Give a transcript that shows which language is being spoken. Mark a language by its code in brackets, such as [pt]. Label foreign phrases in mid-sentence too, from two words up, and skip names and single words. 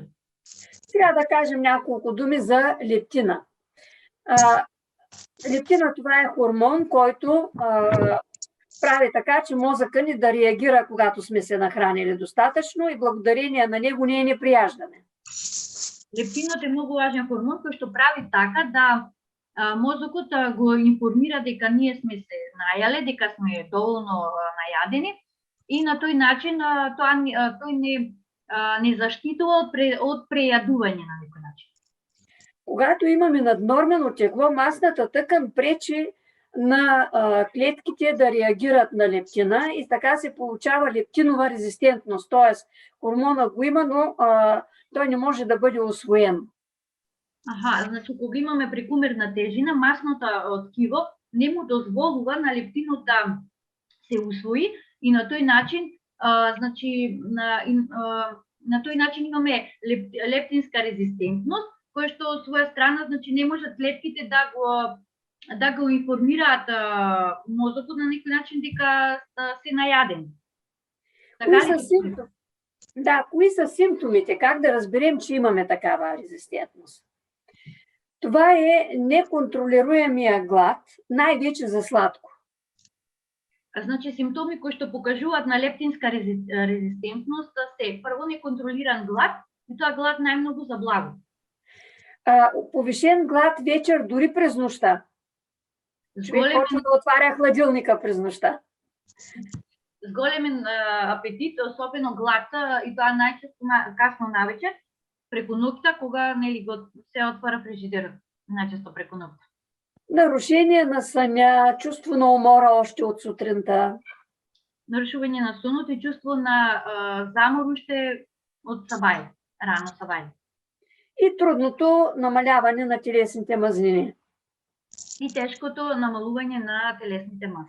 [bg] Сега да кажем няколко думи за лептина. Лептина, това е хормон, който прави така, че мозъка ни да реагира, когато сме се нахранили достатъчно и благодарение на него ние не прияждаме. [mk] Лептинот е многу важен хормон кој што прави така да мозокот го информира дека ние сме се најале, дека сме доволно најадени и на тој начин тој не заштитува од прејадување на некој начин. [bg] Когато имаме наднормено тегло, масната тъкан пречи на клетките да реагират на лептина и така се получава лептинова резистентност, т.е. хормона го има, но той не може да бъде усвоен. [mk] Значи кога имаме прекумерна тежина, масното ткиво не му дозволува на лептинот да се усвои и на тој начин на тој начин имаме лептинска резистентност, која што од своја страна значи не можат клетките да го информираат мозокот на некој начин дека се најадени. [bg] Кои са симптомите? Как да разберем, че имаме такава резистентност? Това е неконтролируемия глад, най-вече за сладко. [mk] Значи симптоми кои што покажуваат на лептинска резистентност се прво неконтролиран глад и тоа глад најмногу за благо. [bg] Повишен глад вечер дори през нощта. Човек почва да отваря хладилника през нощта. [mk] Зголемен апетит, особено глад, и тоа најчесто касно навечер, преку ноќта, кога се отвара фрижидерот, најчесто преку ноќта. [bg] Нарушение на съня, чувство на умора още от сутринта. [mk] Нарушување на сонот и чувство на замор уште од сабај, рано сабај. [bg] И трудното намаляване на телесните мазнини. [mk] И тежкото намалување на телесните маси.